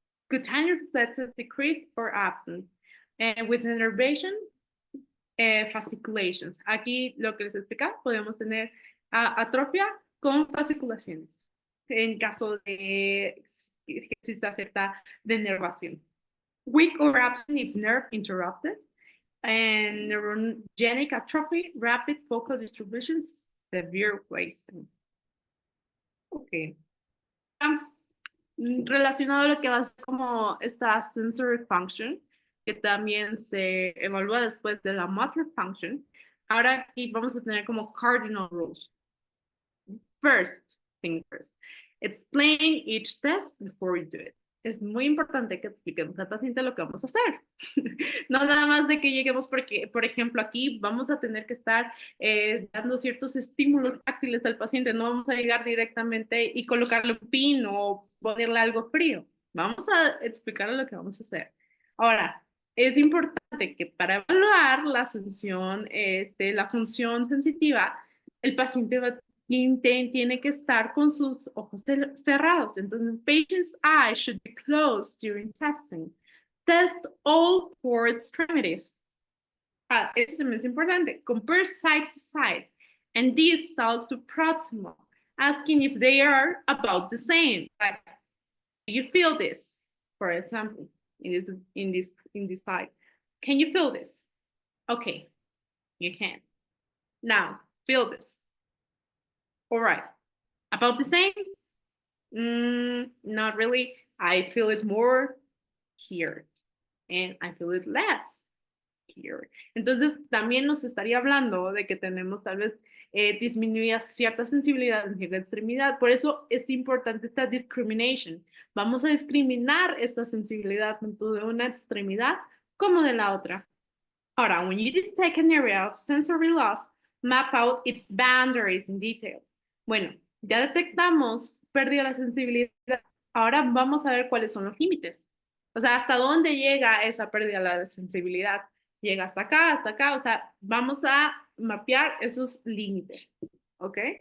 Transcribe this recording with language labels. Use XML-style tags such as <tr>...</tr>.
<en>Cutaneous reflexes decrease or absent, and with innervation fasciculations.</en> <es>Aquí lo que les explicaba, podemos tener atrofia con fasciculaciones en caso de que exista cierta denervación.</es> <en>Weak or absent if nerve interrupted. And neurogenic atrophy, rapid focal distribution, severe wasting. Ok.</en> <es>Relacionado a lo que va a ser como esta</es> <en>sensory function,</en> <es>que también se evalúa después de la</es> <en>motor function.</en> <es>Ahora aquí vamos a tener como</es> <en>cardinal rules. First thing first, explain each test before we do it.</en> <es>es muy importante que expliquemos al paciente lo que vamos a hacer. No nada más de que lleguemos porque, por ejemplo, aquí vamos a tener que estar dando ciertos estímulos táctiles al paciente. No vamos a llegar directamente y colocarle un pin o ponerle algo frío. Vamos a explicarle lo que vamos a hacer. Ahora, es importante que para evaluar la función, la función sensitiva, el paciente tiene que estar con sus ojos cerrados. Entonces,</es> <en>patient's eyes should be closed during testing. Test all four extremities.</en> <es>Eso también es importante.</es> <en>Compare side to side and distal to proximal, asking if they are about the same. Like, do you feel this? For example, in this side. Can you feel this? Okay, you can. Now, feel this. All right. About the same? Not really. I feel it more here and I feel it less here.</en> <es>Entonces, también nos estaría hablando de que tenemos tal vez disminuida cierta sensibilidad en cierta extremidad. Por eso es importante esta discrimination. Vamos a discriminar esta sensibilidad tanto de una extremidad como de la otra. Ahora,</es> <en>when you detect an area of sensory loss, map out its boundaries in detail.</en> <es>Bueno, ya detectamos pérdida de la sensibilidad. Ahora vamos a ver cuáles son los límites. O sea, hasta dónde llega esa pérdida de la sensibilidad. Llega hasta acá. O sea, vamos a mapear esos límites. ¿Ok?</es>